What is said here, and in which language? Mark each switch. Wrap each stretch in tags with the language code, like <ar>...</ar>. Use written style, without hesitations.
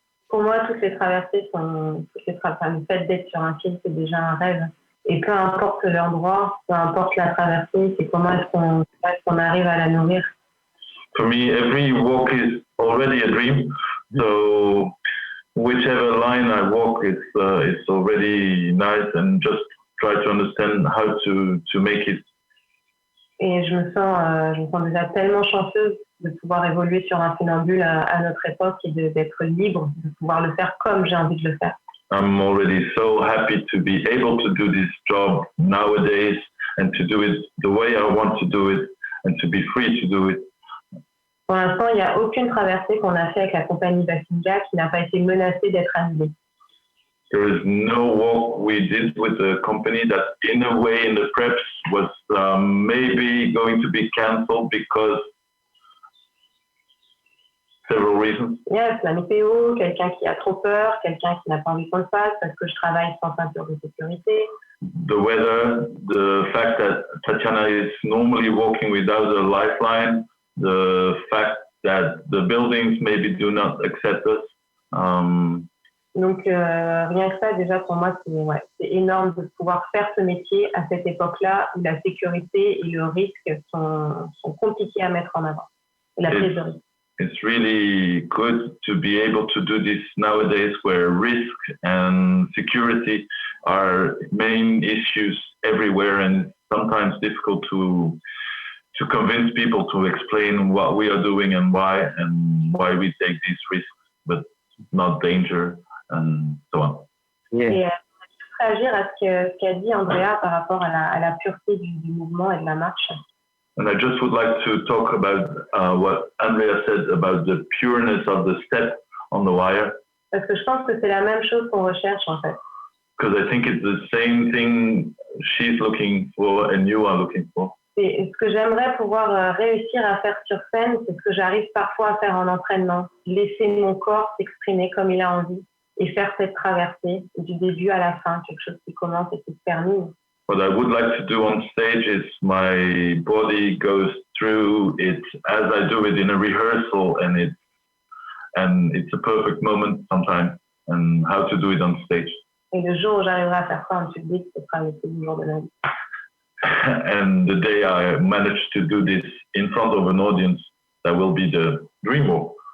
<fr>Pour moi, toutes les traversées le fait d'être sur un fil, c'est déjà un rêve. Et peu importe l'endroit, peu importe la traversée, c'est comment est-ce qu'on arrive à la nourrir.</fr> <en>For me, every walk is already a dream. So whichever line I walk, it's already nice, and just try to understand how to make it.</en> <fr>Et je me sens déjà tellement chanceuse de pouvoir évoluer sur un funambule à notre époque et d'être libre, de pouvoir le faire comme j'ai envie de le faire.</fr> <en>I'm already so happy to be able to do this job nowadays and to do it the way I want to do it and to be free to do it.</en> <fr>Pour l'instant, il n'y a aucune traversée qu'on a fait avec la compagnie Basinga qui n'a pas été menacée d'être annulée.</fr> <en>There is no walk we did with the company that in a way in the preps was maybe going to be cancelled because several reasons.</en> <fr>Yes, la météo, quelqu'un qui a trop peur, quelqu'un qui n'a pas envie qu'on le fasse parce que je travaille sans ceinture de sécurité.</fr> <en>The weather, the fact that Tatiana is normally walking without a lifeline, the fact that the buildings maybe do not accept us.</en> <fr>Donc, rien que ça, déjà, pour moi, c'est énorme de pouvoir faire ce métier à cette époque-là où la sécurité et le risque sont compliqués à mettre en avant. Et la prise de risque.</fr> <en>It's really good to be able to do this nowadays where risk and security are main issues everywhere, and sometimes difficult to convince people to explain what we are doing and why we take these risks, but not danger and so on. Yeah.</en> <fr>Et réagir à ce qu'a dit Andrea par rapport à la pureté du mouvement et de la marche.</fr> <en>And I just would like to talk about what Andrea said about the pureness of the step on the wire.</en> <fr>Parce que je pense que c'est la même chose qu'on recherche en fait.</fr> <en>Because I think it's the same thing she's looking for and you are looking for.</en> <fr>Et ce que j'aimerais pouvoir réussir à faire sur scène, c'est ce que j'arrive parfois à faire en entraînement. Laisser mon corps s'exprimer comme il a envie et faire cette traversée du début à la fin, quelque chose qui commence et qui se termine.</fr> <en>What I would like to do on stage is my body goes through it as I do it in a rehearsal, and it's a perfect moment sometimes, and how to do it on stage.</en> <fr>Et le jour où j'arriverai à faire ça en public, ce sera le plus dur de ma vie.</fr> <en>And the day I manage to do this in front of an audience, that will be the dream walk.</en>